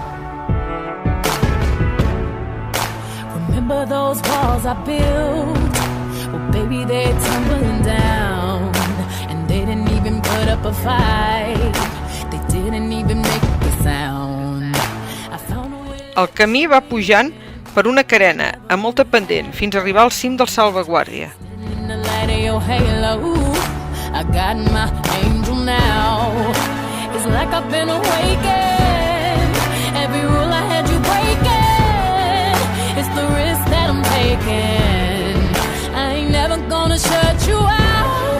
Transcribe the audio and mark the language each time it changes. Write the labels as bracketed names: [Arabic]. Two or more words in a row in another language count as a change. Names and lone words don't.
[English] Remember those walls I built? baby, they're tumbling down, and they didn't even put up a fight. They didn't even make a sound. I found a way. [Catalan] El camí va pujant per una carena a molta pendent fins a arribar al cim del Salvaguàrdia. [English] In the light of your halo, I got my angel now. It's like I've been awakened. Every rule I had you breaking. It's the risk that I'm taking. I ain't never gonna shut you out.